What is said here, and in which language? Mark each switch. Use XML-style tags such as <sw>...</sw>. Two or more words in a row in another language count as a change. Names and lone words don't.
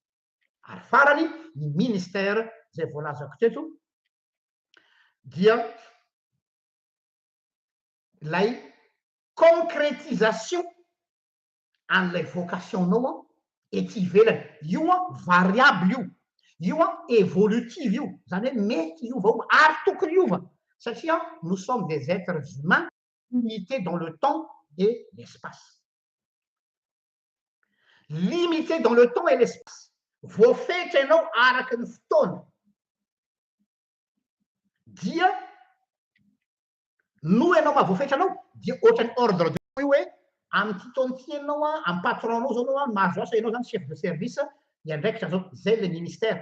<mg>Ary farany ny ministère zay voalazako teto dia lay concrétisation an'ilay vocationnao ety ivelany. Io variable io. Io évolutive io. Zany hoe mety iova ary tokony iova.</mg> <fr>Satria nous sommes des êtres humains limités dans le temps et l'espace. Limité dans le temps et l'espace.</fr> <mg>Voafetra ianao araky ny fotoana. Dia no ianao mahavoafetra anao dia ohatrany</mg> <fr>ordre de</fr> <mg>io hoe amin'ny taonty ianao amin'ny patronanao zao anao mahazo asa ianao zany</mg> <fr>chef de service</fr> <mg>iandraikitra zao zay</mg> <fr>le ministère.</fr>